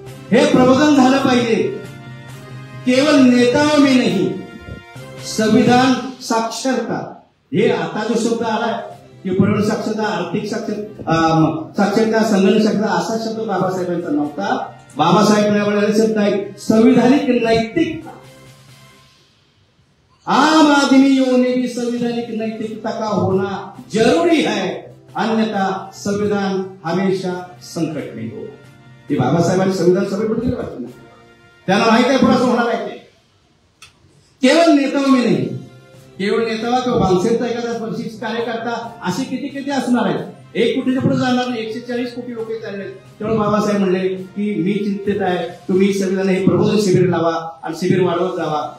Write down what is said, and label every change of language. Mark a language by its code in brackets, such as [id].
[mr] हे प्रबोधन झालं पाहिजे केवळ [hi] नेताओं में नहीं, [mr] संविधान साक्षरता. हे आता जो शब्द आलाय की पर्यावरण साक्षरता, आर्थिक साक्षरता, संगणक साक्षरता असा शब्द बाबासाहेबांचा नव्हता. बाबासाहेब यावेळेला शब्द आहे संविधानिक नैतिकता. [hi] आम आदमियों ने भी संवैधानिक नैतिकता का होना जरूरी है, अन्यथा संविधान हमेशा संकट में होगा. [mr] हे बाबासाहेबांनी संविधान सभेपुढे दिलं वाटतं. त्यांना माहित आहे पुढे होणार आहे ते. केवळ [hi] नेताओं में नहीं, [mr] केवळ नेता किंवा बांधसेचा एखादा परिशिष्ट कार्यकर्ता असे किती असणार आहेत. 1 कोटीच्या पुढे जाणार नाही, 140 कोटी लोक चालले. तेव्हा बाबासाहेब म्हणले की मी चिंतित आहे, तुम्ही संविधान हे प्रबोधन शिबिर लावा आणि शिबिर वाढवत जावा.